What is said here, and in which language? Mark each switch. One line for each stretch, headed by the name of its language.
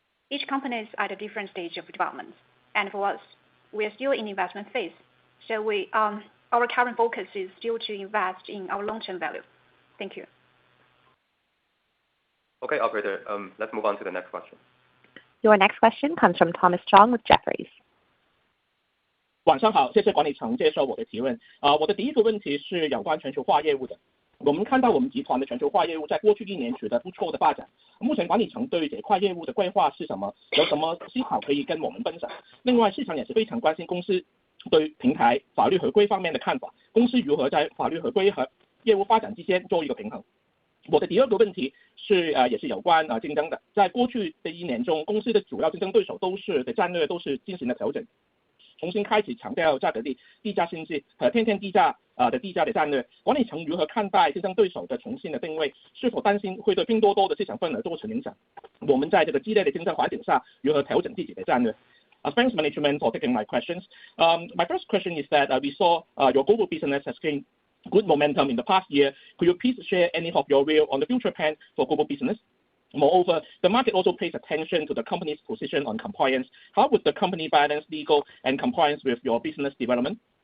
English: Each company is at a different stage of development, and for us, we are still in the investment phase. So our current focus is still to invest in our long-term value. Thank you. Okay, operator, let's move on to the next question. Your next question comes from Thomas Chong with Jefferies.
Chinese: 晚上好，谢谢管理层接受我的提问。我的第一个问题是有关全球化业务的。我们看到我们集团的全球化业务在过去1年取得不错的发展。目前管理层对这块业务的规划是什么？有什么思考可以跟我们分享？另外，市场也是非常关心公司对平台法律合规方面的看法，公司如何在法律合规和业务发展之间做一个平衡？我的第二个问题是也是有关竞争的。在过去的1年中，公司的主要竞争对手的战略都是进行了调整。重新开始强调价格低价经济和天天低价的战略，管理层如何看待竞争对手的重新的定位？是否担心会对拼多多的市场份额造成影响？我们在这个激烈的竞争环境下如何调整自己的战略？
English: Thanks management for taking my questions. My first question is that we saw your global business has gained good momentum in the past year. Could you please share any of your view on the future plan for global business? Moreover, the market also pays attention to the company's position on compliance. How would the company balance legal and compliance with your business development?